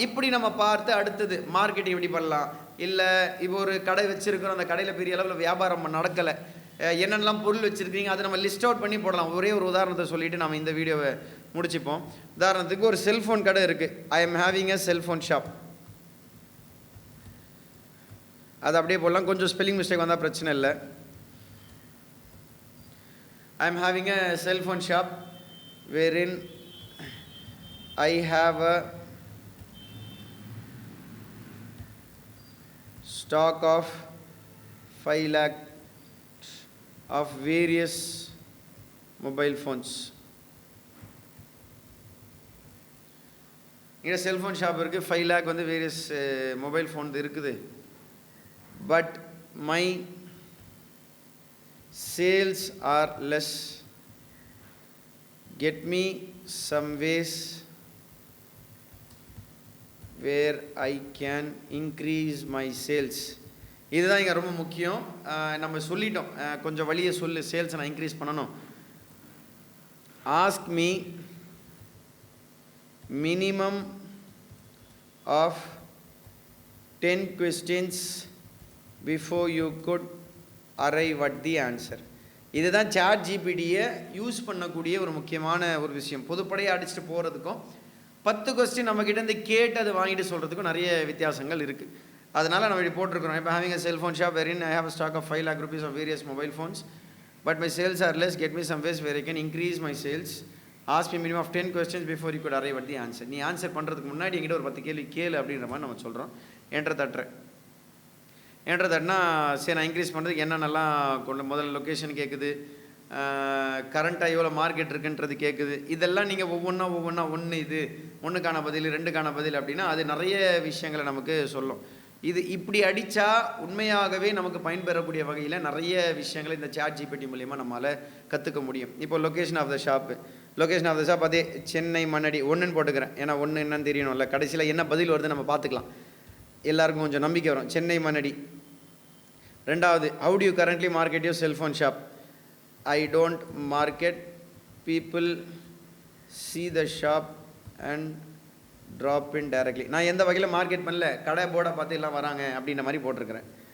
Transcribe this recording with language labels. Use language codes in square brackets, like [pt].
[ta] இப்படி நம்ம பார்த்து அடுத்தது மார்க்கெட்டிங் எப்படி பண்ணலாம், இல்லை இப்போ ஒரு கடை வச்சுருக்கிறோம், அந்த கடையில் பெரிய அளவில் வியாபாரம் நடக்கலை, என்னென்னலாம் பொருள் வச்சுருக்கீங்க அதை நம்ம லிஸ்ட் அவுட் பண்ணி போடலாம். ஒரே ஒரு உதாரணத்தை சொல்லிவிட்டு நம்ம இந்த வீடியோவை முடிச்சுப்போம். உதாரணத்துக்கு ஒரு செல்ஃபோன் கடை இருக்குது, [en] I am having a cellphone shop. [ta] அது அப்படியே போடலாம், கொஞ்சம் ஸ்பெல்லிங் மிஸ்டேக் வந்தால் பிரச்சனை இல்லை. [en] I am having a cell phone shop wherein I have a stock of 5 lakh of various mobile phones. [ta] இங்கே செல்ஃபோன் ஷாப் இருக்குது, 5 lakh வந்து [en] various mobile phone [ta] இருக்குது. [en] But my sales are less. Get me some ways where I can increase my sales. [ta] இதுதான் இங்கே ரொம்ப முக்கியம். நம்ம சொல்லிட்டோம், கொஞ்சம் வழியை சொல்லு, சேல்ஸை நான் இன்க்ரீஸ் பண்ணணும். [en] Ask me minimum of 10 questions before you could arrive at the answer. [ta] இதுதான் சாட் ஜிபிடியை யூஸ் பண்ணக்கூடிய ஒரு முக்கியமான ஒரு விஷயம். பொதுப்படையாக அடிச்சுட்டு போகிறதுக்கும் 10 கொஸ்டின் நம்மக்கிட்ட இருந்து கேட்டு அதை வாங்கிட்டு சொல்கிறதுக்கும் நிறைய வித்தியாசங்கள் இருக்குது. அதனால் நம்ம இப்படி போட்டிருக்கிறோம். இப்போ [en] Having a cell phone shop wherein I have a stock of 5 lakh rupees of various mobile phones, but my sales are less. Get me some ways where I can increase my sales. Ask me minimum of 10 questions before you could arrive at the answer. [ta] நீ answer பண்ணுறதுக்கு முன்னாடி என்கிட்ட ஒரு 10 கேள்வி கேளு அப்படின்ற மாதிரி நம்ம சொல்கிறோம். என்ட்ரு தட்டினா சரி நான் இன்க்ரீஸ் பண்ணுறதுக்கு என்னென்னலாம் கொண்டு முதல்ல லொக்கேஷன் கேட்குது, கரண்ட்டாக எவ்வளோ மார்க்கெட் இருக்குன்றது கேட்குது. இதெல்லாம் நீங்கள் ஒவ்வொன்றா ஒன்று இது ஒன்றுக்கான பதில் 2க்கான பதில் அப்படின்னா அது நிறைய விஷயங்களை நமக்கு சொல்லும். இது இப்படி அடித்தா உண்மையாகவே நமக்கு பயன்பெறக்கூடிய வகையில் நிறைய விஷயங்களை இந்த chatgpt மூலிமா நம்மளால் கற்றுக்க முடியும். இப்போ [en] location of the shop [ta] அதே சென்னை மண்ணடி 1ன்னு போட்டுக்கிறேன். ஏன்னா 1 என்னன்னு தெரியணும்ல, கடைசியில் என்ன பதில் வருது நம்ம பார்த்துக்கலாம், எல்லாருக்கும் கொஞ்சம் நம்பிக்கை வரும். சென்னை மண்ணடி. [en] 2வது, how do you currently market your cell phone shop? I don't market, people see the shop and drop in directly. [ta] நான் எந்த வகையில் மார்க்கெட் பண்ணல, கடை போர்டை பார்த்து எல்லாம் வராங்க அப்படின்ற மாதிரி போட்டிருக்கிறேன்.